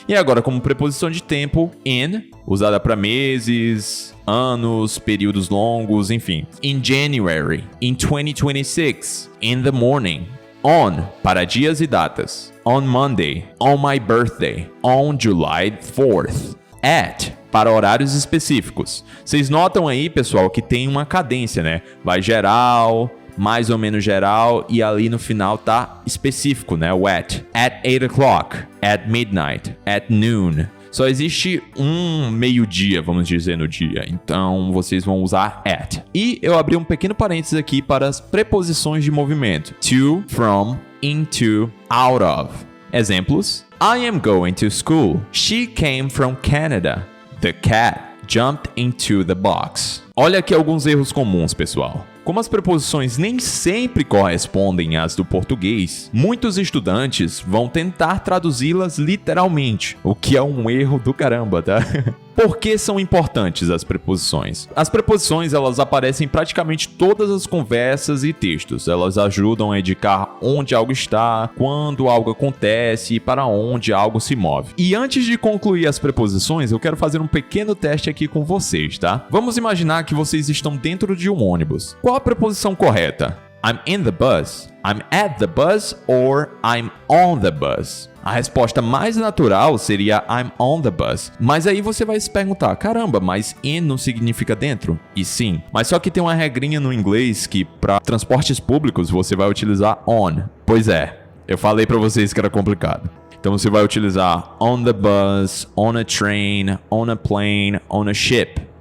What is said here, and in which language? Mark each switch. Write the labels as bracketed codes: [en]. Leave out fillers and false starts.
[pt] E agora, como preposição de tempo, in, usada para meses, anos, períodos longos, enfim. [en] In January, in 2026, in the morning. On, [pt] para dias e datas. [en] On Monday, on my birthday, on July 4th. [pt] At, para horários específicos. Vocês notam aí, pessoal, que tem uma cadência, né? Vai geral, mais ou menos geral, e ali no final tá específico, né? O at. [en] At 8 o'clock, at midnight, at noon. [pt] Só existe um meio-dia, vamos dizer, no dia. Então, vocês vão usar at. E eu abri um pequeno parênteses aqui para as preposições de movimento. [en] To, from, into, out of. [pt] Exemplos. [en] I am going to school. She came from Canada. The cat jumped into the box. [pt] Olha aqui alguns erros comuns, pessoal. Como as preposições nem sempre correspondem às do português, muitos estudantes vão tentar traduzi-las literalmente, o que é um erro do caramba, tá? Por que são importantes as preposições? As preposições, elas aparecem em praticamente todas as conversas e textos. Elas ajudam a indicar onde algo está, quando algo acontece e para onde algo se move. E antes de concluir as preposições, eu quero fazer um pequeno teste aqui com vocês, tá? Vamos imaginar que vocês estão dentro de um ônibus. Qual a preposição correta? [en] I'm in the bus, I'm at the bus or I'm on the bus. [pt] A resposta mais natural seria [en] I'm on the bus. [pt] Mas aí você vai se perguntar, caramba, mas in não significa dentro? E sim, mas só que tem uma regrinha no inglês que para transportes públicos você vai utilizar on. Pois é, eu falei para vocês que era complicado. Então você vai utilizar [en] on the bus, on a train, on a plane, on a ship.